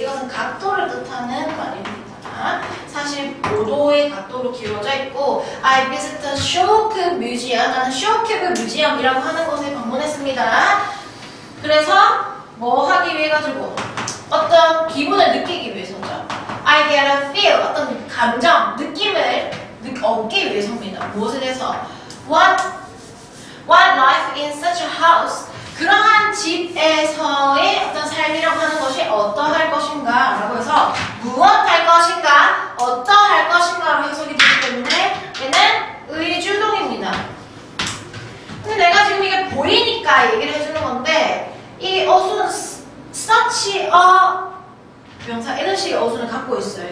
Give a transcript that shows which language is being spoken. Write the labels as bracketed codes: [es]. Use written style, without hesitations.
[ko] 이것은 각도를 뜻하는 말입니다. 45도의 각도로 기울어져 있고 [en] I visited Shock Museum. [ko] 나는 Shock Museum이라고 하는 곳에 방문했습니다. 그래서 뭐 하기 위해 가지고 어떤 기분을 느끼기 위해서죠. [en] I get a feel. [ko] 어떤 감정, 느낌을 얻기 위해서입니다. 무엇에 대해서? [en] What life in such a house. [ko] 그러한 집에서의 어떤 삶이라고 하는 것이 어떠할 것인가 라고 해서 무엇할 것인가, 어떠할 것인가로 해석이 되기 때문에 얘는 의주동입니다. 근데 내가 지금 이게 보이니까 얘기를 해주는 건데 이 어수는 such a 명사 이런 식의 어수는 갖고 있어요.